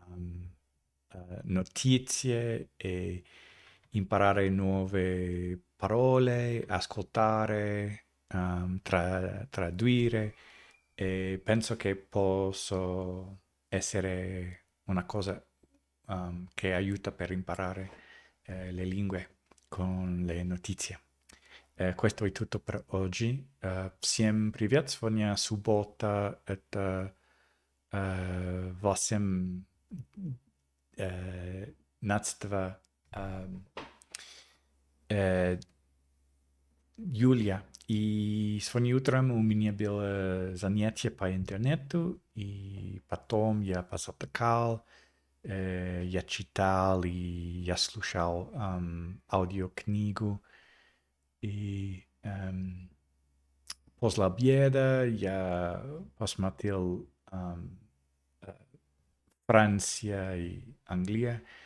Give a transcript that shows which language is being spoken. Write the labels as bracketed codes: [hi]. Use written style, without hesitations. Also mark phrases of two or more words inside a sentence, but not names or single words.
[it] notizie e imparare nuove parole, ascoltare, tradurre e penso che posso essere una cosa che aiuta per imparare le lingue con le notizie. Questo è tutto per oggi. [ru] Всем привет! Сегодня суббота. Это 18 Юлия. И сегодня утром у меня было занятие по интернету, и потом я позавтракал, я читал, и я слушал аудиокнигу, и после обеда я посмотрел Франция и Англия.